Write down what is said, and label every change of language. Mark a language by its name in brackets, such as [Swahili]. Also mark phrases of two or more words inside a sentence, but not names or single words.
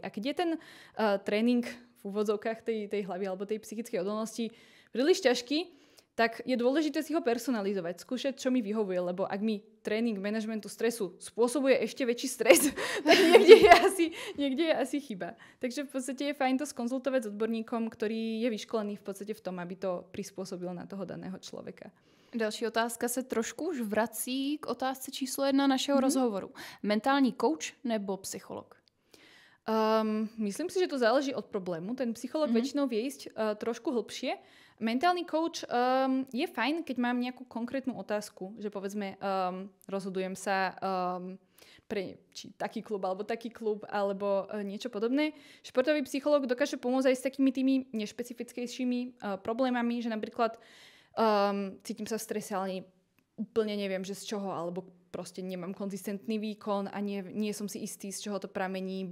[Slovak] A keď je ten tréning v úvodzovkách tej hlavy alebo tej psychickej odolnosti príliš ťažký, tak je dôležité si ho personalizovať, skúšať, čo mi vyhovuje, lebo ak mi tréning manažmentu stresu spôsobuje ešte väčší stres, tak niekde je asi chyba. Takže v podstate je fajn to skonzultovať s odborníkom, ktorý je vyškolený v podstate v tom, aby to prispôsobil na toho daného človeka. [Czech] Další otázka se trošku už vrací k otázce číslo 1 našeho rozhovoru. Mentální coach nebo psycholog? [Slovak] Myslím si, že to záleží od problému. Ten psycholog väčšinou vie ísť trošku hlbšie. Mentálny coach je fajn, keď mám nejakú konkrétnu otázku, že povedzme rozhodujem sa pre či taký klub alebo niečo podobné. Športový psychológ dokáže pomôcť aj s takými tými nešpecifickejšími problémami, že napríklad cítim sa v strese, ale úplne neviem, že z čoho, alebo proste nemám konzistentný výkon a nie som si istý, z čoho to pramení.